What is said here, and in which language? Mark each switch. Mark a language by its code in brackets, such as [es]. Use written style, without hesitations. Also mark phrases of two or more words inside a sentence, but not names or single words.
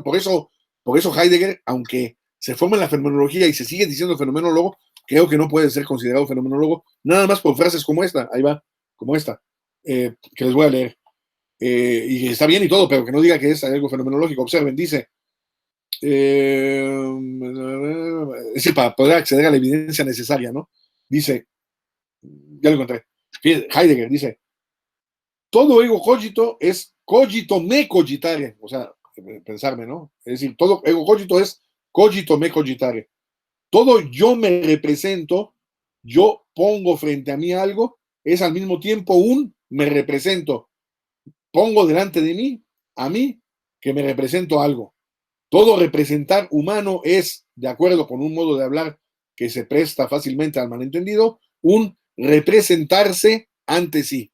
[es] Por eso Heidegger, aunque se forma en la fenomenología y se sigue diciendo fenomenólogo, creo que no puede ser considerado fenomenólogo, nada más por frases como esta, ahí va, como esta, que les voy a leer. Y está bien y todo, pero que no diga que es algo fenomenológico. Observen, dice, es decir, para poder acceder a la evidencia necesaria, ¿no? Dice, ya lo encontré, Heidegger dice, todo [la] ego cogito es cogito me cogitare, [es] o sea, pensarme, ¿no? Es decir, todo [la] ego cogito es cogito me cogitare. [es] Todo yo me represento, yo pongo frente a mí algo, es al mismo tiempo un me represento, pongo delante de mí, a mí, que me represento algo. Todo representar humano es, de acuerdo con un modo de hablar que se presta fácilmente al malentendido, un representarse ante sí.